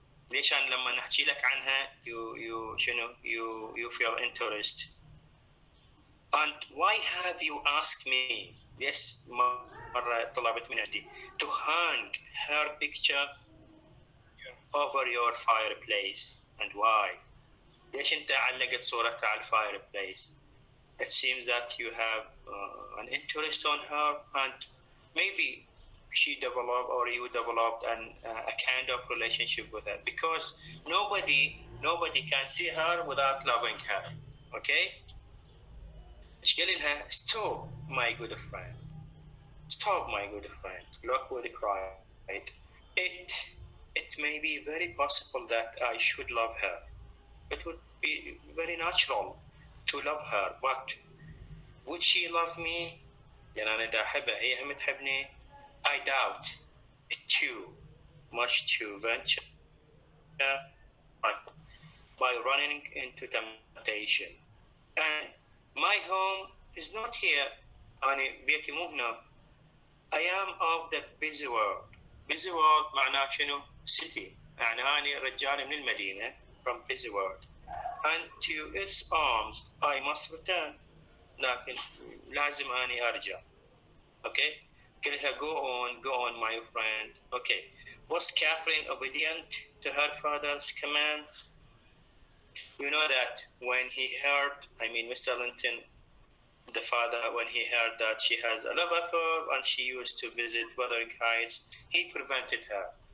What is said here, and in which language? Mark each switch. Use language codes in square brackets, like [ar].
[ar] ليش أنا لما نحكي لك عنها [en] you feel interest. And why have you asked me? Yes, [ar] مرة طلبت من عندي [en] to hang her picture over your fireplace. And why? [ar] ليش أنت علقت صورتها على fireplace? [en] It seems that you have an interest on her, and maybe she developed or you developed a kind of relationship with her, because nobody can see her without loving her. Okay? [ar] ايش قال لها? [en] Stop, my good friend. Stop, my good friend. Lockwood cried. It may be very possible that I should love her. It would be very natural to love her, but would she love me? [ar] يعني أنا دا أحبها هي هم تحبني. [en] I doubt it too much to venture by running into temptation. And my home is not here. [ar] أنا بيتي مو هنا. [en] I am of the busy world. Busy world [ar] معناه شنو؟ [en] City. [ar] يعني أنا رجال من المدينة [en] from busy world. And to its arms I must return. [ar] لكن لازم أني أرجع. [en] Okay, tell her, go on, my friend. Okay, was Catherine obedient to her father's commands? You know that when he heard, Mr. Linton, the father, when he heard that she has a love affair and she used to visit Wuthering Heights, he prevented her.